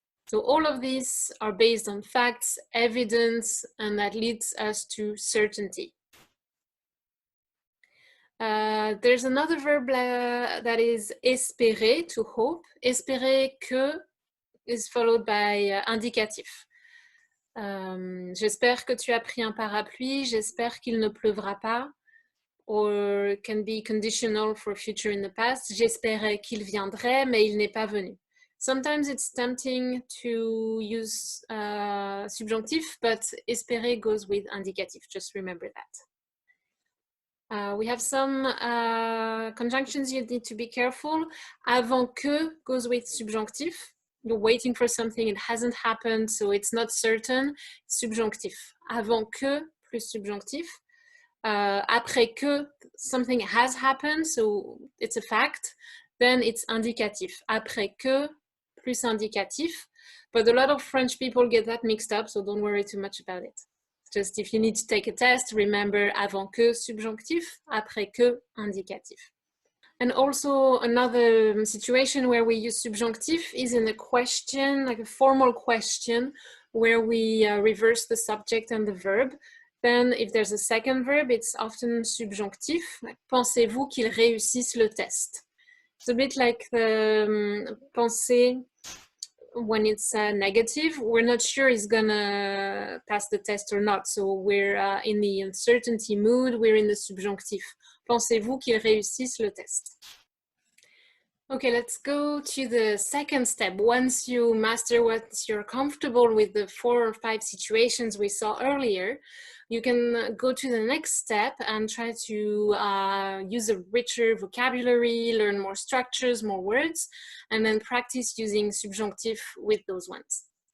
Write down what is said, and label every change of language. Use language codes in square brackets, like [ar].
[en] So all of these are based on facts, evidence, and that leads us to certainty. There's another verb that is espérer, to hope. Espérer que is followed by indicatif. [fr] J'espère que tu as pris un parapluie, j'espère qu'il ne pleuvra pas. [en] Or can be conditional for future in the past. [fr] J'espérais qu'il viendrait, mais il n'est pas venu. [en] Sometimes it's tempting to use subjunctif, but espérer goes with indicatif. Just remember that. We have some conjunctions you need to be careful. Avant que goes with subjunctif. You're waiting for something, it hasn't happened, so it's not certain. Subjunctif. Avant que plus subjunctif. Après que something has happened, so it's a fact, then it's indicatif. Après que plus indicatif. But a lot of French people get that mixed up, so don't worry too much about it. Just if you need to take a test, remember avant que subjonctif, après que indicatif. And also another situation where we use subjunctive is in a question, like a formal question, where we reverse the subject and the verb. Then if there's a second verb, it's often subjunctif. [fr] Like, pensez-vous qu'il réussisse le test? [en] It's a bit like the pensez when it's negative. We're not sure he's gonna pass the test or not. So we're in the uncertainty mood, we're in the subjunctif. [fr] Pensez-vous qu'il réussisse le test? [en] Okay, let's go to the second step. Once you master what you're comfortable with, the 4 or 5 situations we saw earlier, you can go to the next step and try to use a richer vocabulary, learn more structures, more words, and then practice using subjunctive with those ones.